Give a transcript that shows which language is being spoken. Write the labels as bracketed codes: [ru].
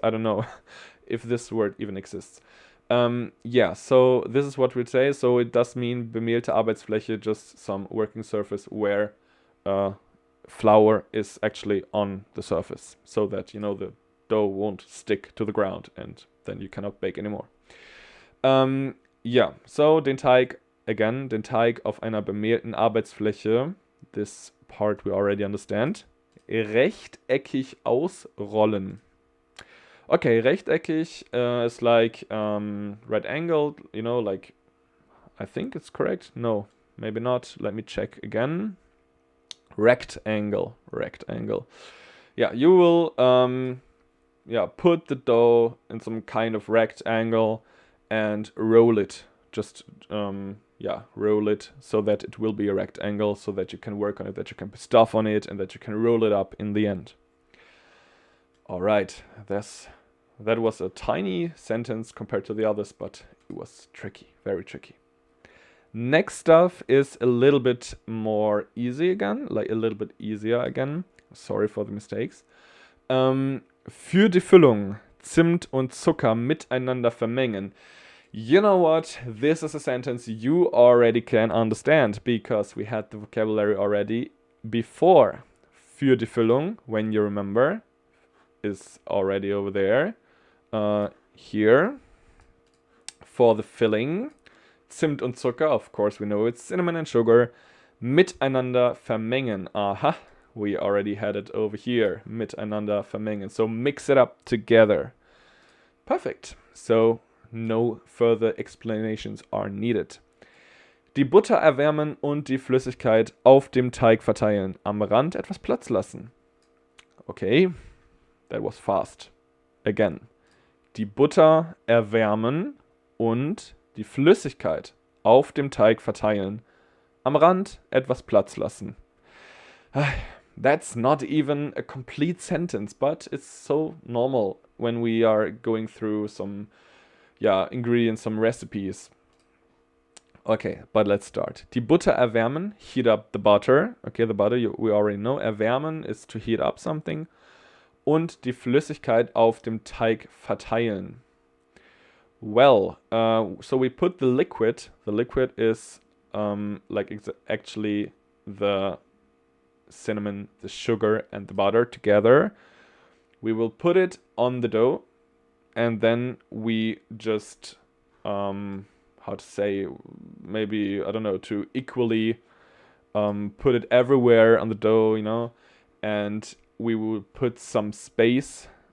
[en] I don't know if this word even exists. Yeah, so this is what we'd say. So it does mean bemehlte Arbeitsfläche, just some working surface where flour is actually on the surface, so that, you know, the dough won't stick to the ground and then you cannot bake anymore. [de] Ja, so den Teig auf einer bemehlten Arbeitsfläche, [en] this part we already understand, [de] rechteckig ausrollen. [en] Okay, rechteckig is like right angled, you know, like, I think it's correct. No, maybe not. Let me check again. Rectangle. Yeah, you will put the dough in some kind of rectangle and roll it. Just roll it so that it will be a rectangle, so that you can work on it, that you can put stuff on it, and that you can roll it up in the end. All right, that was a tiny sentence compared to the others, but it was tricky, very tricky. Next stuff is a little bit more easy again, like a little bit easier again. Sorry for the mistakes. [de] Für die Füllung Zimt und Zucker miteinander vermengen. [en] You know what? This is a sentence you already can understand because we had the vocabulary already before. [de] Für die Füllung, [en] when you remember, is already over there. Here. For the filling. [de] Zimt und Zucker, [en] of course we know it's cinnamon and sugar. [de] Miteinander vermengen. [en] Aha, we already had it over here. [de] Miteinander vermengen. [en] So mix it up together. Perfect. So no further explanations are needed. [de] Die Butter erwärmen und die Flüssigkeit auf dem Teig verteilen. Am Rand etwas Platz lassen. [en] Okay, that was fast. Again. [de] Die Butter erwärmen und die Flüssigkeit auf dem Teig verteilen. Am Rand etwas Platz lassen. [en] That's not even a complete sentence, but it's so normal when we are going through some ingredients, some recipes. Okay, but let's start. [de] Die Butter erwärmen, [en] heat up the butter. Okay, the butter, we already know. Erwärmen is to heat up something. [de] Und die Flüssigkeit auf dem Teig verteilen. [en] Well, so we put the liquid. The liquid is actually the cinnamon, the sugar, and the butter together. We will put it on the dough, and then we just how to say, maybe, I don't know, to equally put it everywhere on the dough, you know, and we will put some space.